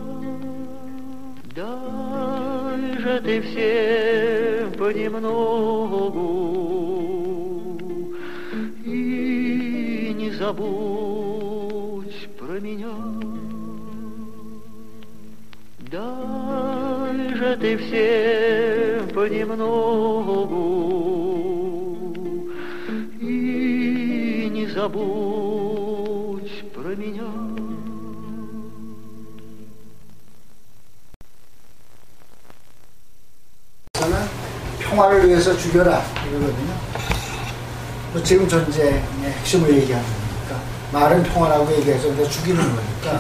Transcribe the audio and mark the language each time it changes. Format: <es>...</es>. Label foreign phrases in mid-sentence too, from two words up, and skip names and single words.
<ru>Дай же ты все понемногу и не забудь про меня. Дай же ты все понемногу и не забудь про меня.</ru> <ko>평화를 위해서 죽여라 이거거든요. 뭐 지금 전쟁의 핵심을 얘기하는 거니까 말은 평화라고 얘기해서 우리가 죽이는 거니까.</ko>